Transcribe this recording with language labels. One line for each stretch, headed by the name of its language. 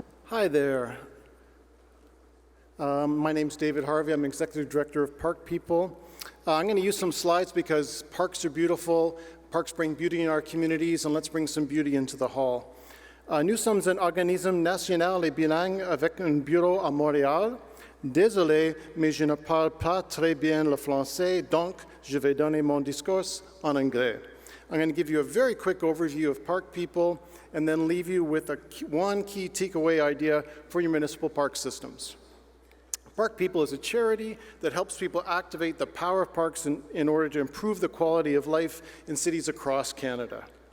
English: Hi there. My name's David Harvey. I'm Executive Director of Park People. I'm going to use some slides because parks are beautiful, parks bring beauty in our communities, and let's bring some beauty into the hall.
French: Nous sommes un organisme national et bilingue avec un bureau à Montréal. Désolé, mais je ne parle pas très bien le français, donc je vais donner mon discours en anglais.
English: I'm going to give you a very quick overview of Park People and then leave you with one key takeaway idea for your municipal park systems. Park People is a charity that helps people activate the power of parks in order to improve the quality of life in cities across Canada.